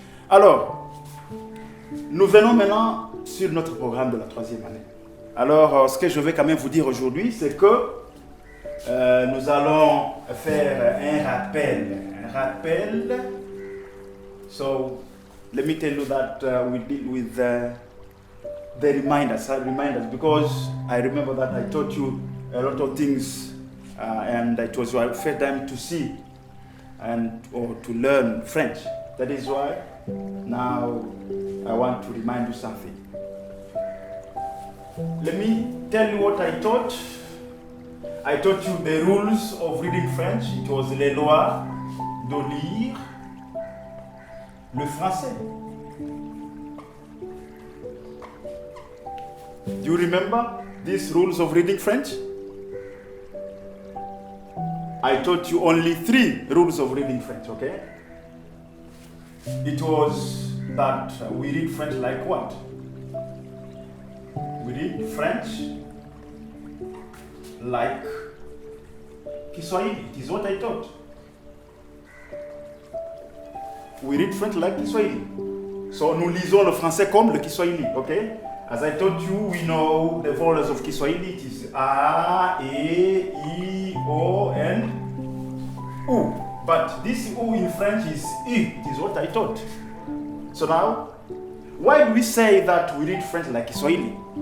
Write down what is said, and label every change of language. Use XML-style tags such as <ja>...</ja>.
<fr>Alors, nous venons maintenant sur notre programme de la 3e année. Alors, ce que je vais quand même vous dire aujourd'hui, c'est que nous allons faire un rappel.</fr> <en>So, let me tell you that we deal with the reminders, because I remember that I taught you a lot of things and it was your first time to see or to learn French. That is why now I want to remind you something. Let me tell you what I taught. I taught you the rules of reading French.</en> <fr>It was les lois de lire le français.</fr> <en>Do you remember these rules of reading French? I taught you only 3 rules of reading French, okay? It was that we read French like what? We read French like Kiswahili. It is what I taught. We read French like Kiswahili.</en> <fr>So nous lisons le français comme le Kiswahili, okay?</fr> <en>As I told you, we know the vowels of Kiswahili. It is A, E, I, O, and U. But this U in French is I. It is what I taught. So now, why do we say that we read French like Kiswahili?</en>